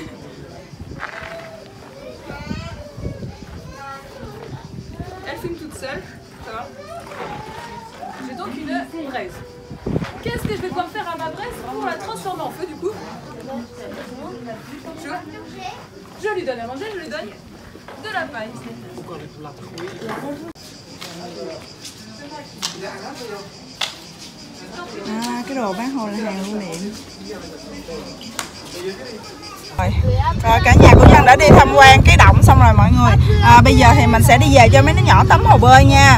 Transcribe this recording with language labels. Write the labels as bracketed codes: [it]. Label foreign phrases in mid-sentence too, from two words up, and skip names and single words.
[fr] Elle fume toute seule, ça va. J'ai donc une braise. Qu'est-ce que je vais pouvoir faire à ma braise pour la transformer en feu du coup? Je lui donne à manger, je lui donne de la paille. [vi] Cái đồ bán hồi là hàng lưu niệm. Rồi cả nhà của Nhân đã đi tham quan cái động xong rồi mọi người. Bây giờ thì mình sẽ đi về cho mấy đứa nhỏ tắm hồ bơi nha.